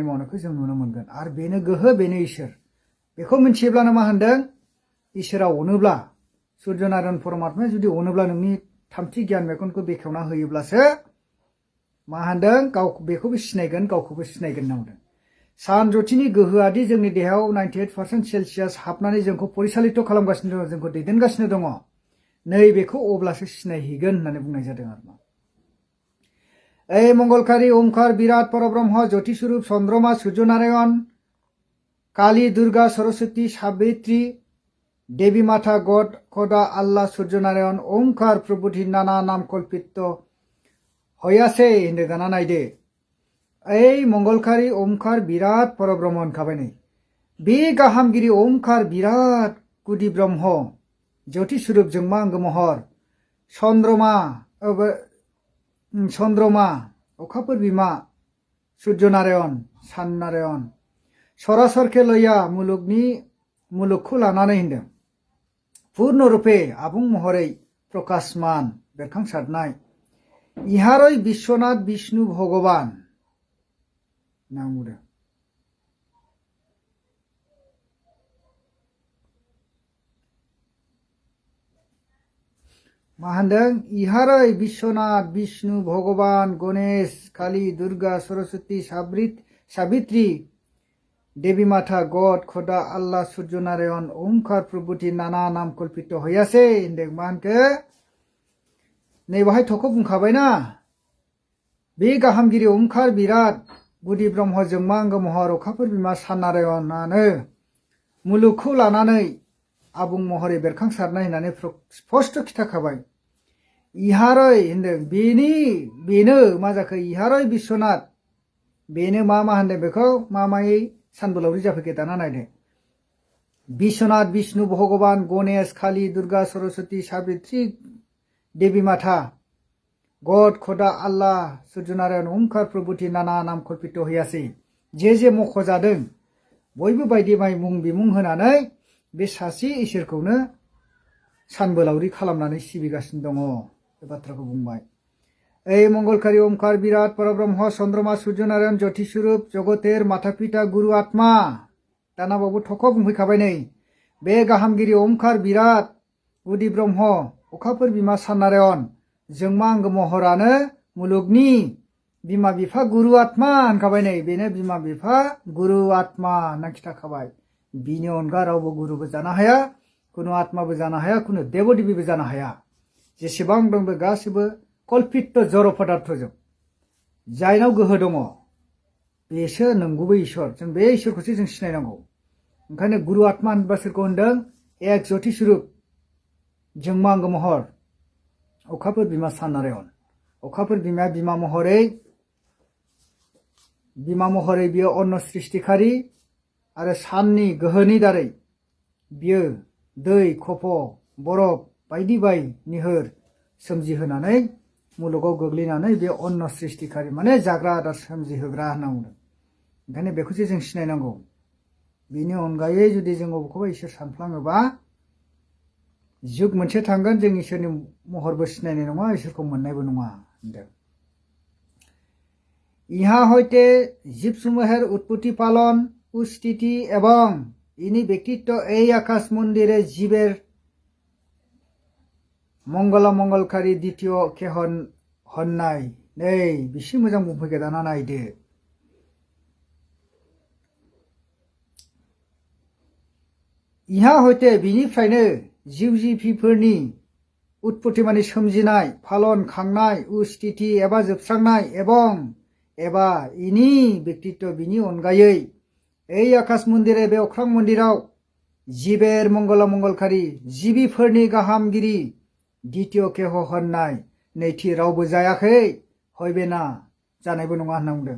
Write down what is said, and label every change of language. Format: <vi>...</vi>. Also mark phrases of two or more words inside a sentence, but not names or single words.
<brx>मावनायखौ जों नुनो मोनगोन आरो बेनो गोहो बेनो इसोर बेखौ मिथियोब्लानो मा होनदों इसोरा अनोब्ला सुर्यनारायण परमात्माया जुदि अनोब्ला नोंनि थामथि गियान मेगनखौ बेखेवना होयोब्लासो मा होनदों गाव बेखौबो सिनायगोन गावखौबो सिनायगोन होनना बुंदों सान ज्योतिनि गोहोआदि जोंनि देहायाव 98% सेलसियास हाबनानै जोंखौ परिचालित खालामगासिनो दङ जोंखौ दैदेनगासिनो दङ नै बेखौ अब्लासो सिनायहैगोन होननानै बुंनाय जादों आरो ऐ मंगलकारि ओंकार बिराट परब्रह्म ज्योति स्वरूप चन्द्रमा सूर्यनारायण काली दुर्गा सरस्वती सावित्री देवी माता गड खदा आल्लाह सूर्यनारायण ओंकार प्रभुति नाना नाम कल्पित हयासे होनदों दाना नायदो ऐ मंगलकारि ओंकार बिराट परब्रह्म होनखाबाय नै बे गाहामगिरि ओंकार बिराट गुदि ब्रह्म ज्योति स्वरूप जोंमा अंग महर चन्द्रमा अखाफोर बिमा सूर्यनारायण सान नारायण सरासरखे लया मुलुगखौ लानानै होनदों पूर्ण रूपे आबुं महरै प्रकाशमान बेरखांसारनाय इहारै विश्वनाथ विष्णु भगवान नाम बुंदों मा होनदों इहारै विश्वनाथ विष्णु भगवान गणेश काली दुर्गा सरस्वती सावित्री देवी माता गड खदा आल्लाह सूर्यनारायण ओंकार प्रभुति नाना नाम कल्पित हयासे होनदों मा होनखो नै बाहाय थख' बुंखाबायना बे गाहामगिरि ओंकार बिराट गुदि ब्रह्म जोंमा अंग महर अखाफोर बिमा सान नारायणानो मुलुगखौ लानानै आबुं महरै बेरखांसारनाय होननानै स्पष्ट खिथाखाबाय इहारै होनदों बेनो मा जाखो इहारै विश्वनाथ बेनो मा होनदों बेखौ मायै सानबोलावरि जाफैखो दाना नायदो विश्वनाथ विष्णु भगवान गणेश काली दुर्गा सरस्वती सावित्री देवी माता गड खदा आल्लाह सूर्यनारायण ओंकार प्रभुति नाना नाम कल्पित हयासे जे मख'जादों बयबो बायदि माइ मुं बिमुं होनानै बे सासे इसोरखौनो सानबोलावरि खालामनानै सिबिगासिनो दङ बे बाथ्राखौ बुंबाय।</brx> <bn>এই মঙ্গলকারী ওমকার বিরাট পরব্রহ্ম চন্দ্रमा সূর্য নারায়ণ জ্যোতিস্বরূপ জগতের মাতা পিতা গুরু</bn> <brx>आत्मा दानाबावबो थख' बुंफैखाबाय नै बे गाहामगिरि ओमकार बिराट गुदि ब्रह्म अखाफोर बिमा सान नारायण जोंमा आंगो महरानो मुलुगनि बिमा बिफा गुरु आत्मा होनखाबाय नै बेनो बिमा बिफा गुरु आत्मा होनना खिथाखाबाय। बिनि अनगा रावबो गुरुबो जानो हाया, कुनु आत्माबो जानो हाया, कुनु देवदेबीबो जानो हाया। जेसेबां दं बे गासिबो कल्पित जड़ पदार्थजों जायनाव गोहो दङ बेसो नंगुबै इसोर। जों बे इसोरखौसो जों सिनायनांगौ। ओंखायनो गुरु आत्मा होनबा सोरखौ होनदों? एक ज्योति स्वरूप जोंमा आंगो महर अखाफोर बिमा सान नारायण। अखाफोर बिमाया बिमा महरै बियो अन्न सृष्टिकारि आरो साननि गोहोनि दारै बियो दै खफ' बरफ बायदि बाय निहोर सोमजिहोनानै मुलुगाव गोग्लैनानै बे अन्न सृष्टिकारि माने जाग्रा आदार सोमजिहोग्रा होनना बुंदों। ओंखायनो बेखौसो जों सिनायनांगौ। बिनि अनगायै जुदि जों बबेखौबा इसोर सानफ्लाङोबा जुग मोनसे थांगोन जों इसोरनि महरबो सिनायनाय नङा, इसोरखौ मोननायबो नङा होनदों।</brx> <bn>ইহা হইতে জীবসমূহের উৎপত্তি পালন স্থিতি এবং ইনি ব্যক্তিত্ব এই আকাশ মন্দিরে জীবের মঙ্গলকারী দ্বিতীয় কে হন নাই।</bn> <brx>नै बिसि मोजां बुंफैगो दाना नायदो।</brx> <bn>ইহা হইতে</bn> <brx>बिनिफ्रायनो जिउ जिबिफोरनि उत्पत्ति माने सोमजिनाय, फालन खांनाय, स्थिति एबा जोबस्रांनाय एबा इनि व्यक्तित्व बिनि अनगायै</brx> <bn>এই আকাশ মন্দিরে</bn> <brx>बे अख्रां मन्दिराव</brx> <bn>জীবের মঙ্গলকারী</bn> <brx>जिबिफोरनि गाहामगिरि</brx> <bn>দ্বিতীয় কেহ</bn> <brx>होननाय नैथि रावबो जायाखै, हयबेना जानायबो नङा होनना बुंदों।</brx>